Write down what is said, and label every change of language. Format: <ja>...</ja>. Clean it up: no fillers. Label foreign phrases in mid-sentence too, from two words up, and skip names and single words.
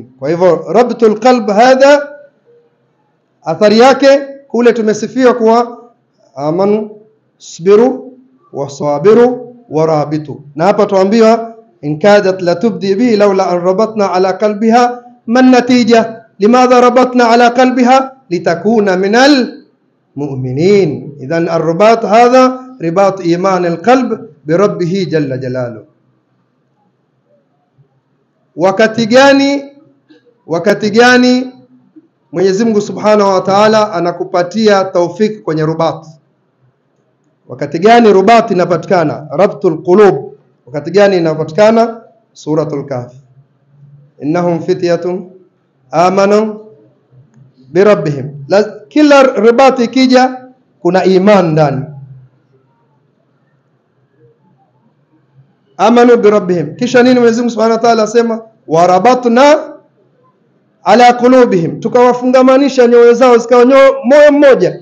<sw>Kwa hivyo</sw> <ar>ربط القلب هذا,</ar> <sw>athari yake kule tumesifiwa kuwa</sw> <ar>آمنوا اصبروا وصابروا ورابطوا,</ar> <sw>na hapa tuambiwa</sw> <ar>إن كادت لتبدي به لولا أن ربطنا على قلبها من نتيجة لماذا ربطنا على قلبها لتكون من المؤمنين. إذن الرباط هذا رباط إيمان القلب بربه جل جلاله.</ar> <sw>Wakati gani Mwenyezi Mungu</sw> <ar>سبحانه وتعالى</ar> <sw>anakupatia taufiki kwenye rubat? Wakati gani rubat inapatikana?</sw> <ar>ربط القلوب,</ar> <sw>wakati gani inapatikana?</sw> <ar>سورة الكهف إنهم فتية آمنوا بربهم.</ar> <sw>Kila ribat ikija kuna iman ndani,</sw> <ar>آمنوا بربهم.</ar> <sw>Kisha nini Mwenyezi Mungu</sw> <ar>سبحانه وتعالى</ar> <sw>asema</sw> <ar>وربطنا على قلوبهم,</ar> <sw>tukawafungamanisha nyoyo zao zikawa moyo mmoja.</sw>